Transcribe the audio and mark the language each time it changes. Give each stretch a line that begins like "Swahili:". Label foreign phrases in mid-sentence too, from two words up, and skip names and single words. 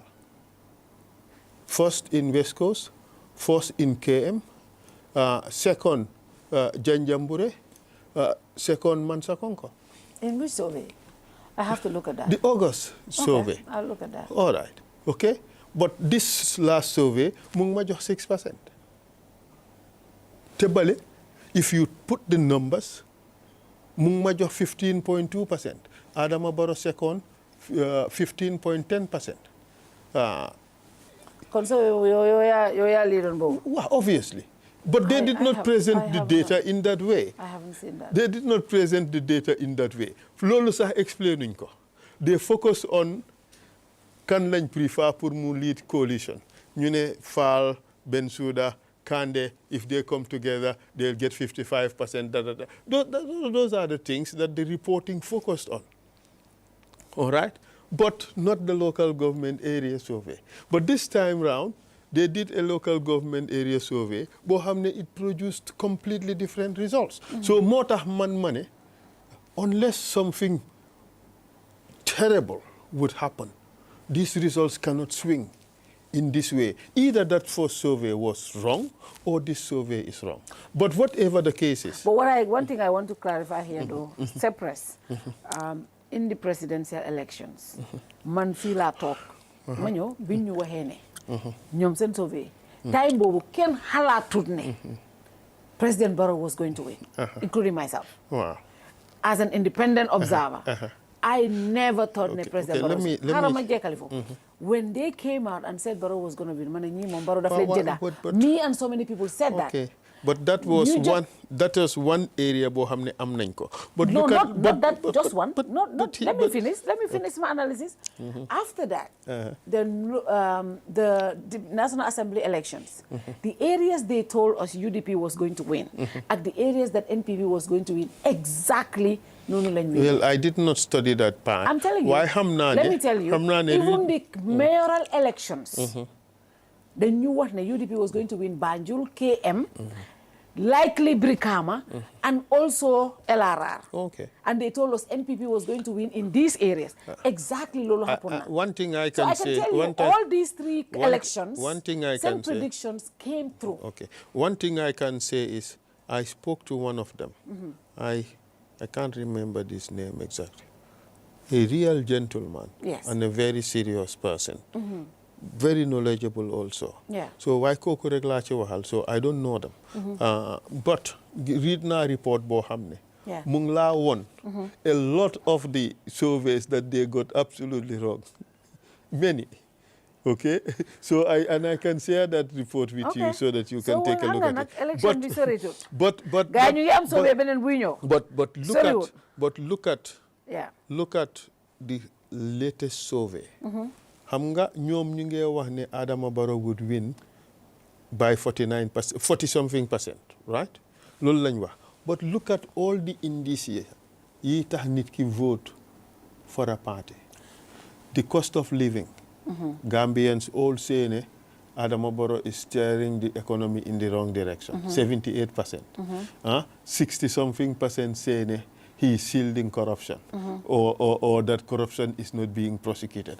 English: First in West Coast, first in KM, second Janjambure, second Mansa Konko. In which survey? I have to look at that. The August survey. I'll look at that. All right. Okay? But this last survey,
Wolof: mung jox
English: 6%. Tebale, if you put the numbers,
Wolof: mung jox
English: 15.2%. Adama Barrow second, 15.10%. Obviously. But they did not present the data in that way. I haven't seen that. They did not present the data in that way.
Wolof: Lolo sax
English: explaining ko. They focus on
Wolof: kan lañ
English: prefer
Wolof: pour mu
English: lead coalition.
Wolof: Ñu ne Faal,
English: Bensouda, Kande, if they come together, they'll get 55%. Those are the things that the reporting focused on. All right? But not the local government area survey. But this time round, they did a local government area survey, but it produced completely different results. So,
Wolof: moo tax man,
English: unless something terrible would happen, these results cannot swing in this way. Either that first survey was wrong or this survey is wrong. But whatever the case is. But one thing I want to clarify here though, Sepres, in the presidential elections,
Wolof: man fii laa toog ma ñëw biñ ñu waxee ne ñoom seen survey time boobu kenn xalaatut ne
English: President Barrow was going to win, including myself. Wow. As an independent observer, I never thought President Barrow was. When they came out and said Barrow was going to win, me and so many people said that. But that was one area
Wolof: bo hamne am nañ ko.
English: But no, not that just one. Let me finish my analysis. After that, the National Assembly elections, the areas they told us UDP was going to win, and the areas that NPP was going to win, exactly
Wolof: noonu lañ
English: Well, I did not study that part. I'm telling you.
Wolof: Why xam naa ne
English: Let me tell you. Even the mayoral elections, the new what the UDP was going to win Banjul, KM, likely Brikama, and also LRR. Okay. And they told us NPP was going to win in these areas. Exactly, Lolo happened. One thing I can say. So I can tell you, all these three elections, one thing I some can say, predictions came through. Okay. One thing I can say is I spoke to one of them. I can't remember this name exactly. A real gentleman. Yes. And a very serious person. Very knowledgeable also. Yeah. So why
Wolof: kooku rek laa ci waxal,
English: so I don't know them. But read na report
Wolof: boo xam ne
English: Yeah.
Wolof: mu ngi laa won
English: a lot of the surveys that they got absolutely wrong. Many. Okay, so I can share that report with you so that you can take a look at it. But look at the latest survey.
Wolof: Xam nga ñoom ñu ngi wax ne Adama Barrow
English: would win by 49%, 40-something%, right?
Wolof: Loolu lañ wax.
English: But look at all the indices
Wolof: yi tax nit ki
English: vote for a party. The cost of living. Gambians all say ne Adama Barrow is steering the economy in the wrong direction. 78%. 60-something% say ne he is shielding corruption or that corruption is not being prosecuted.